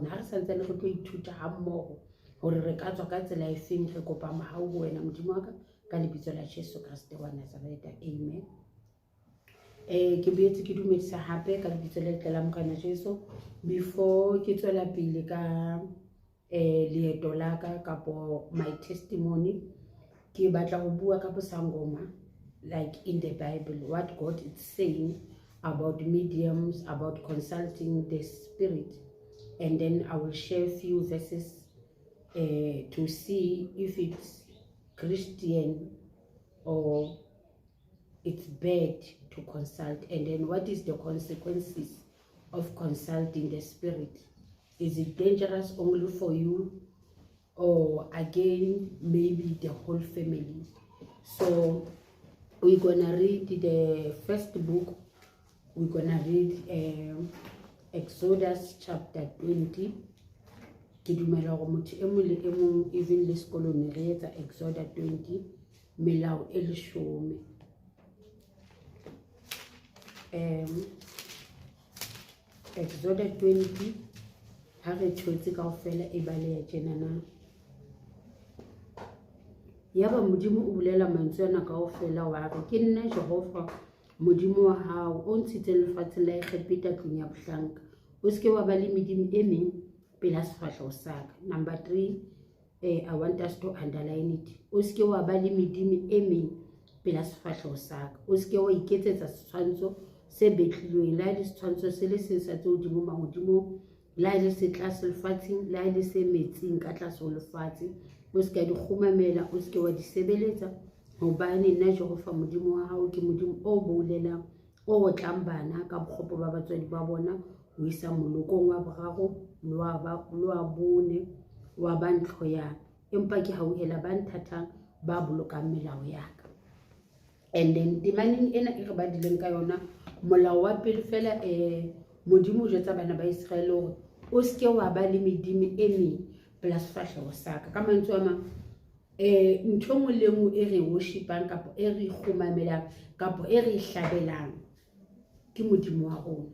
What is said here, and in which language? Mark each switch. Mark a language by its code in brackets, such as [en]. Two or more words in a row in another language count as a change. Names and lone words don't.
[st] Ha re santse re tlo ithuta ha mmoho hore re ka tswa ka tsela e feng, re kopa mahau ho wena Modimo wa ka lebitso la Jesu Kriste wa Nazareta, amen. Ke boetse ke dumedisa hape ka lebitso le letle la Morena Jesu. Before ke tswela pele ka leeto la ka kapo [en] my testimony, [st] ke batla ho bua ka bosangoma, [en] like in the Bible, what God is saying about mediums, about consulting the spirit, and then I will share a few verses to see if it's Christian or it's bad to consult, and then what is the consequences of consulting the spirit. Is it dangerous only for you, or again maybe the whole family? So we're gonna read the first book. We're gonna read Exodus chapter 20. [st] Ke dumela hore motho e mong le e mong, even le sekolong re etsa Exodus 20, melao e 10. Exodus 20 ha re thotse kaofela e baleya tjenana. Yaba Modimo o bolela mantswe ana kaofela wa re, ke nna Jehova Modimo wa hao o ntshitseng lefatsheng la Egipeta tlung ya bohlanka, o seke wa ba le medimo e meng pela sefahleho sa ka. [en] Number 3, I want us to underline it. [st] O seke wa ba le medimo e meng pela sefahleho sa ka, o seke wa iketsetsa setshwantsho se betlilweng, le ha le setshwantsho se le seng sa tse hodimo mahodimong, le ha le se tlase lefatsheng, le ha le se metsing ka tlase ho lefatshe. O seke di kgumamela, o seke wa di sebeletsa, hobane nna Jehova Modimo wa hao ke Modimo o boulelang, o otlang bana ka bokgopo ba batswadi ba bona ho isa molokong wa boraro le wa bone wa ba ntlo ya, empa ke hauhela ba nthathang ba bolokang melao ya ka. [en] And then [st] temaneng ena e re badileng ka yona, molao wa pele fela Modimo o jwetsa bana ba Israele hore o seke wa ba le medimo e meng pela sefahleho sa ka. Ka mantswe a mang, ntho engwe le engwe e re worshipang kapo e re kgumamelang kapo e re hlabelang ke Modimo wa rona.